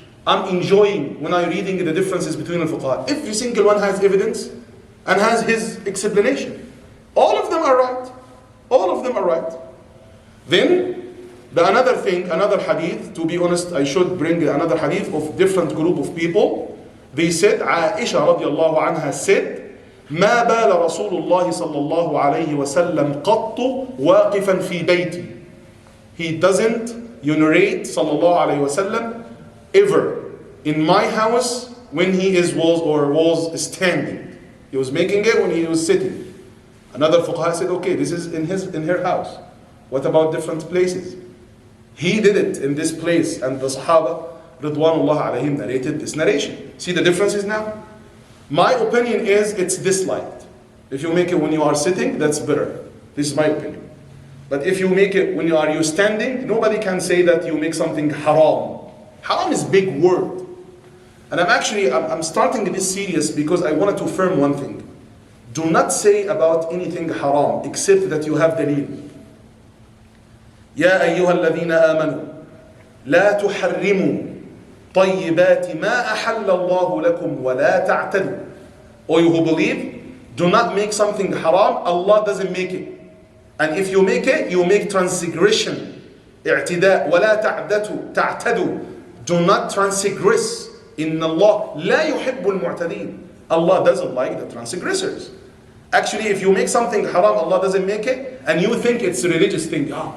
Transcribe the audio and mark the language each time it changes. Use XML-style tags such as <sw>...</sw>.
<en>I'm enjoying when I'm reading the differences between the fuqaha. Every single one has evidence and has his explanation. All of them are right. All of them are right. Then, another thing, another hadith, to be honest, I should bring another hadith of different group of people. They said, Aisha radiallahu anha said,</en> <ar>ما بال رسول الله صلى الله عليه وسلم قط واقفا في بيتي.</ar> <en>He doesn't urinate sallallahu alayhi wa sallam ever in my house when he was standing. He was making it when he was sitting. Another fuqaha said, okay, this is in her house. What about different places? He did it in this place, and the Sahaba Ridwanullah alayhim narrated this narration. See the differences now? My opinion is it's disliked. If you make it when you are sitting, that's better. This is my opinion. But if you make it when you are standing, nobody can say that you make something haram. Haram is a big word. And I'm starting this series because I wanted to affirm one thing. Do not say about anything haram except that you have dalil.</en> <ar>يا أيها الذين آمنوا لا تحرموا طيبات ما أحل الله لكم ولا تعتدوا.</ar> <en>Or you who believe, do not make something haram, Allah doesn't make it. And if you make it, you make transgression.</en> <ar>اعتداء ولا تعتدوا.</ar> <en>Do not transgress.</en> <ar>إن الله لا يحب المعتدين.</ar> <en>Allah doesn't like the transgressors. Actually, if you make something haram, Allah doesn't make it, and you think it's a religious thing.</en>